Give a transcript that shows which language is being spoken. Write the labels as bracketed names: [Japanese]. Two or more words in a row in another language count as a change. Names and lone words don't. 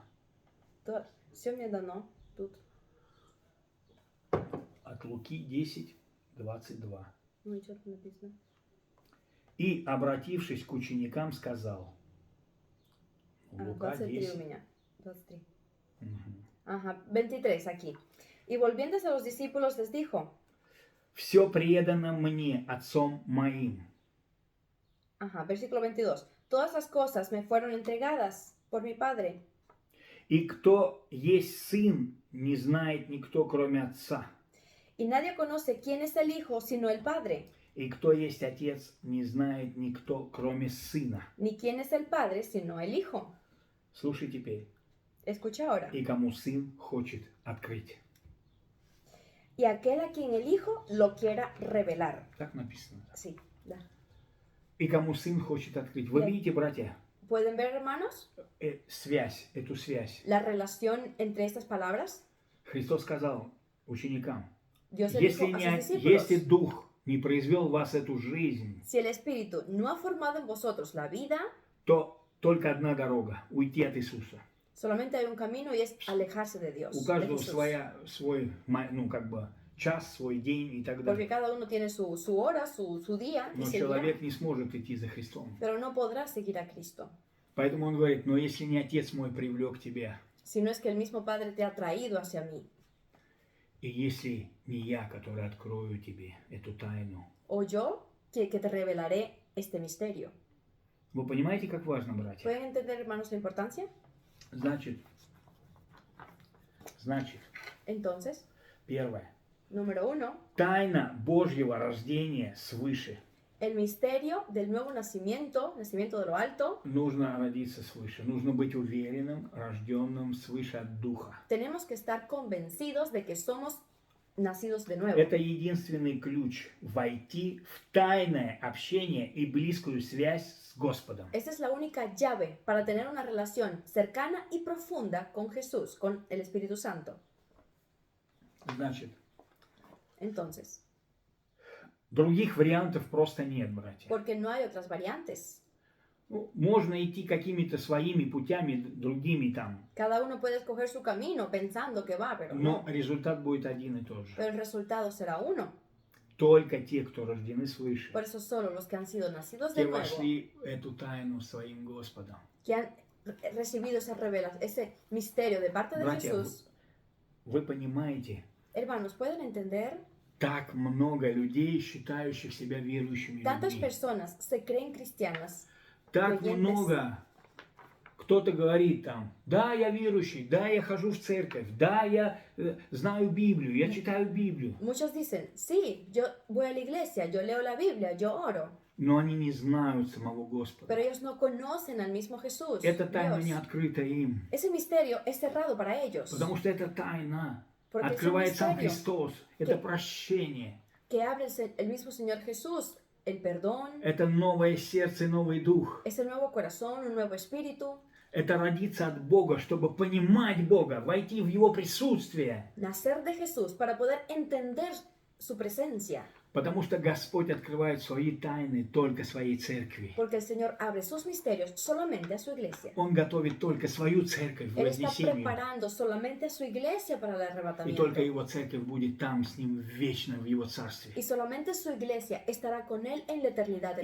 [Russian] Да. Все мне дано тут. От Луки 10, 22. Ну и что тут написано? И, обратившись к ученикам, сказал. Лука 23 у 10. меня. 23. Мгм. [Spanish] Ajá, 23 aquí. Y volviéndose a los discípulos les dijo, [Russian] Все предано мне Отцом моим. [Spanish] ajá, versículo 22, todas las cosas me fueron entregadas por mi Padre, [Russian] И кто есть Сын, не знает никто, кроме Отца. [Spanish] y nadie conoce quién es el Hijo sino el Padre, [Russian] И кто есть Отец, не знает никто, кроме Сына. [Spanish] ni quién es el Padre sino el Hijo. [Russian] Слушай теперь. [Spanish] Escucha ahora. [Russian] И кому Сын хочет открыть. [Spanish] Y aquel a quien el Hijo lo quiera revelar. [Russian] Так написано. [Spanish] Sí, da. [Russian] И кому Сын хочет открыть. Вы Да. видите, братья, [Spanish] ¿Pueden ver, hermanos, [Russian] связь, эту связь. [Spanish] la relación entre estas palabras? [Russian] Христос сказал ученикам, [Spanish] Dios le dijo [Russian] если, [Spanish] a sus discípulos, [Russian] если Дух не произвел в вас эту жизнь, [Spanish] si el Espíritu no ha formado en vosotros la vida, [Russian] то только одна дорога – уйти от Иисуса. [Spanish] solamente hay un camino y es alejarse de Dios. [Russian] У [Spanish] de [Russian] каждого [Spanish] Jesús. [Russian] свой, ну, как бы, час, свой день и так [Spanish] Porque [Russian] далее. [Spanish] cada uno tiene su hora, su día, y [Russian] Но [Spanish] seguirá, [Russian] человек не сможет идти за Христом. [Spanish] pero no podrá seguir a Cristo. [Russian] Поэтому он говорит, но если не Отец мой привлек тебя, [Spanish] Si no es que el mismo Padre te ha traído hacia mí, [Russian] и если не я, который открою тебе эту тайну. [Spanish] o yo, que te revelaré este misterio. [Russian] Вы понимаете, как важно, братья? [Spanish] ¿Pueden entender, hermanos, la importancia? [Russian] Значит, [Spanish] Entonces, [Russian] первое. [Spanish] número 1, [Russian] Тайна Божьего рождения свыше. [Spanish] el misterio del nuevo nacimiento, nacimiento de lo alto. [Russian] Нужно родиться свыше. Нужно быть уверенным, рожденным свыше от Духа. [Spanish] Tenemos que estar convencidos de que somos nacidos de nuevo. [Russian] Это единственный ключ войти в тайное общение и близкую связь с Господом. [Spanish] Esta es la única llave para tener una relación cercana y profunda con Jesús, con el Espíritu Santo. [Russian] Значит, [Spanish] Entonces, [Russian] других вариантов просто нет, братья. [Spanish] porque no hay otras variantes. [Russian] Ну, можно идти какими-то своими путями, другими там, [Spanish] Cada uno puede escoger su camino pensando que va, pero [Russian] но [Spanish] no. [Russian] результат будет один и тот же. [Spanish] Pero el resultado será uno. [Russian] Только те, кто рождены свыше, [Spanish] Por eso solo los que han sido nacidos [Russian] те [Spanish] de nuevo, [Russian] вошли в эту тайну своим Господом. [Spanish] que han recibido esa revelación, ese misterio de parte de [Russian] Братья, [Spanish] Jesús, [Russian] вы понимаете, [Spanish] hermanos, ¿pueden entender? [Russian] так много людей, считающих себя верующими [Spanish] Tantas [Russian] людьми. [Spanish] personas se creen cristianas, [Russian] Так [Spanish] creyentes. [Russian] много кто-то говорит там, да, я верующий, да, я хожу в церковь, да, я знаю Библию, я читаю Библию. [Spanish] Muchos dicen, sí, yo voy a la iglesia, yo leo la Biblia, yo oro, [Russian] Но они не знают самого Господа. [Spanish] pero ellos no conocen al mismo Jesús, [Russian] Эта тайна не [Spanish] Dios. [Russian] открыта им. [Spanish] Ese misterio es cerrado para ellos, [Russian] Потому что это тайна. [Spanish] Porque es un [Russian] Открывает сам [Spanish] misterio [Russian] Христос. Это [Spanish] que- [Russian] прощение. [Spanish] que abre el mismo Señor Jesús, el perdón, [Russian] Это новое сердце, новый дух. [Spanish] es el nuevo corazón, un nuevo espíritu, [Russian] Это родиться от Бога, чтобы понимать Бога, войти в Его присутствие. [Spanish] nacer de Jesús para poder entender su presencia, [Russian] Потому что Господь открывает свои тайны только своей церкви. [Spanish] porque el Señor abre sus misterios solamente a su iglesia. [Russian] Он готовит только свою церковь в [Spanish] Él está [Russian] вознесении. [Spanish] preparando solamente a su iglesia para el [Russian] И [Spanish] arrebatamiento. [Russian] только Его церковь будет там с Ним вечно в Его царстве. [Spanish] Y solamente su iglesia estará con Él en la eternidad